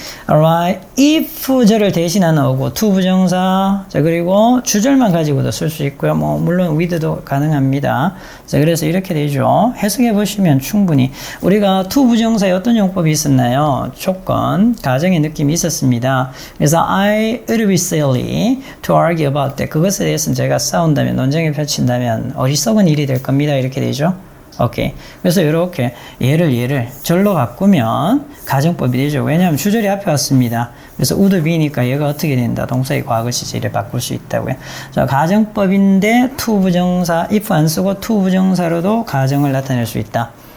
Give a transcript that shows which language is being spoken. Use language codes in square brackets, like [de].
[ko] alright, if절을 대신하는 어구, to 부정사, 자, 그리고 주절만 가지고도 쓸 수 있고요. 뭐, 물론 with도 가능합니다. 자, 그래서 이렇게 되죠. 해석해 보시면 충분히. 우리가 to 부정사에 어떤 용법이 있었나요? 조건, 가정의 느낌이 있었습니다. [en] 그래서 I would be silly to argue about that. [ko] 그것에 대해서는 제가 싸운다면, 논쟁을 펼친다면 어리석은 일이 될 겁니다. 이렇게 되죠. 오케이. 그래서 이렇게 얘를 절로 바꾸면 가정법이 되죠. 왜냐하면 주절이 앞에 왔습니다. 그래서 would be니까 얘가 어떻게 된다? 동사의 과거 시제를 바꿀 수 있다고요. 자, 가정법인데 to 부정사, if 안 쓰고 to 부정사로도 가정을 나타낼 수 있다.